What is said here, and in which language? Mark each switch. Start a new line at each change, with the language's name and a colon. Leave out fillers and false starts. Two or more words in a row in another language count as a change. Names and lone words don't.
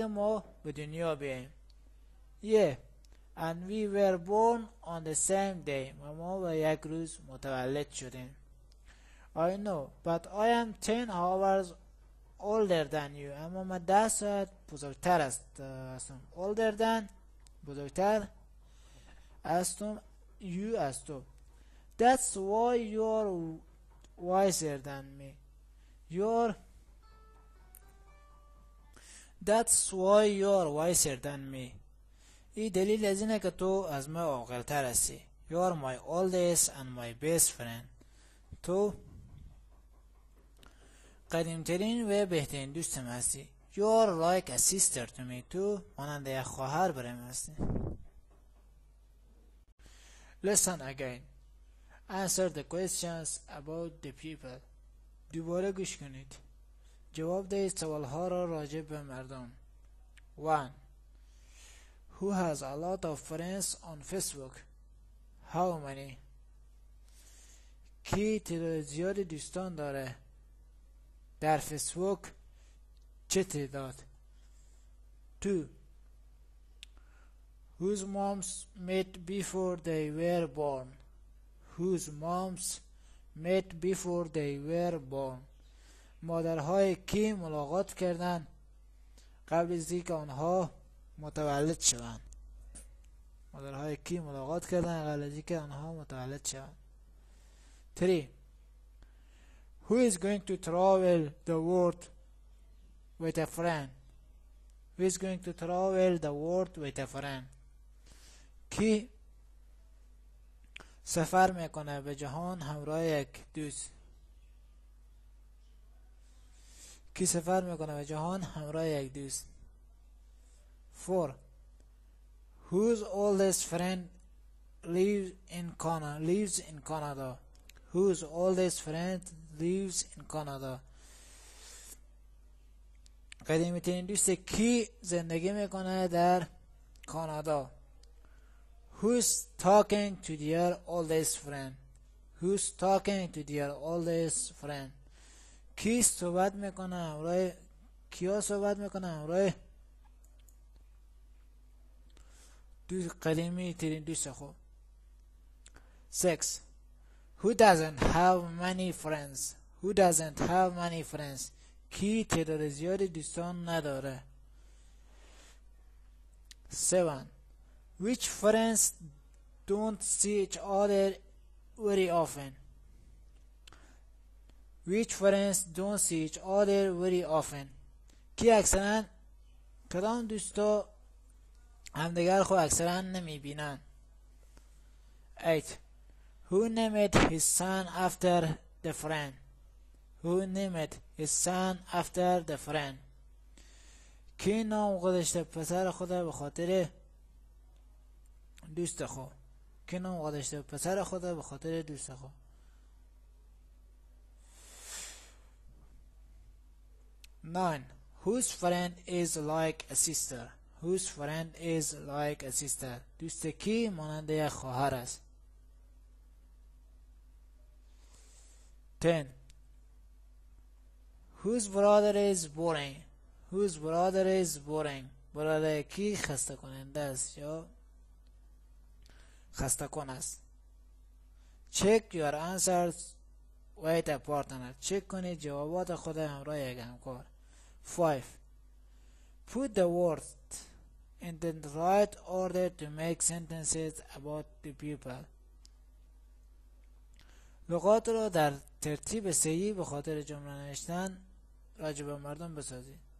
Persian: ما به دنیا بیاییم
English: Yeah and we were born on the same day
Persian: و ما به یک روز متولد شدیم
English: I know but I am 10 hours older than you
Persian: اما من 10 ساعت بزرگتر هستم
English: older than
Persian: بزرگتر هستم
English: you
Persian: از تو
English: That's why you are wiser than me That's why you are wiser than me
Persian: این دلیل از اینه که تو از من عاقل‌تر هستی
English: You are my oldest and my best friend
Persian: تو قدیمترین و بهترین دوستم هستی
English: You are like a sister to me
Persian: تو مانند یک خواهر برای من هستی
English: Listen again Answer the questions about the people
Persian: دوباره گوش کنید جواب دهید سوالها را راجع به مردم 1.
English: Who has a lot of friends on Facebook? How many?
Persian: کی تعداد زیادی دوستان داره در فیسبوک چه تعداد 2.
English: Whose moms met before they were born? Whose moms met before they were born?
Persian: مادرهای کی ملاقات کردن قبل از اینکه آنها متولد شوند مادرهای کی ملاقات کردن قبل از اینکه آنها متولد شوند 3.
English: Who is going to travel the world with a friend? Who is going to travel the world with a friend?
Persian: کی سفر میکنه به جهان همراه یک دوست کی سفر میکنه به جهان همراه یک دوست.
English: 4. Whose oldest friend lives in Canada. Whose oldest friend lives in Canada.
Persian: قدیمی ترین دوست کی زندگی میکنه در کانادا.
English: Who's talking to their oldest friend. Who's talking to their oldest friend.
Persian: کی صحبت میکنه همراه کیا صحبت میکنه همراه قدیمی ترین دوست خود. 6.
English: Who doesn't have many friends. Who doesn't have many friends.
Persian: کی تعداد زیادی دوستان نداره. 7.
English: Which friends don't see each other very often. Which friends don't see each other very often.
Persian: کی اکثرا کدام دوستا همدیگر خود اکثرا نمی بینن. 8.
English: Who named his son after the friend. Who named his son after the friend.
Persian: کی نام گذاشته پسر خود به خاطر دوست خود. کی نام گذاشته پسر خود به خاطر دوست خود. 9.
English: Whose friend is like a sister. Whose friend is like a sister.
Persian: دوست کی مانند یک خواهر است. 10.
English: Whose brother is boring. Whose brother is boring.
Persian: برادر کی خسته کننده است یا خسته کن است.
English: Check your answers with a partner.
Persian: چک کنید جوابات خود همراه یک همکار. 5.
English: Put the words in the right order to make sentences about the people.
Persian: لغات را در ترتیب صحیح به خاطر جمله نوشتن راجع به مردم بسازید.